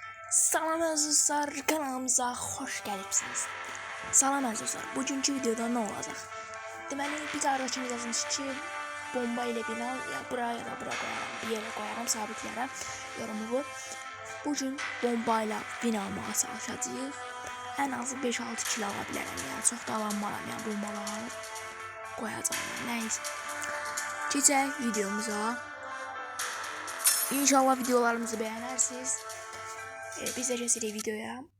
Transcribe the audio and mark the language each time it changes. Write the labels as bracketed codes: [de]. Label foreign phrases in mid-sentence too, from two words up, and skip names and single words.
[az] Salam dostlar, kanalımıza hoş gəlibsiniz. Salam dostlar, bugünkü videoda ne olacaq? Deməli, bir qardaşımız yazmış ki, [tr] bomba ile bina ya buraya ya da bura koyarım, bir yere koyarım, sabitləyərəm. Yorumu bu. Bugün bomba ile bina [az] almağa çalışacağıq. En azı 5-6 kilo ala bilərəm, yəni çox da alanmaram, yəni [tr] bombaları koyacağım. [az] Nəysə. Keçək videomuza. [tr] İnşallah videolarımızı beğenirsiniz. [az] Biz de kəsirik videoya.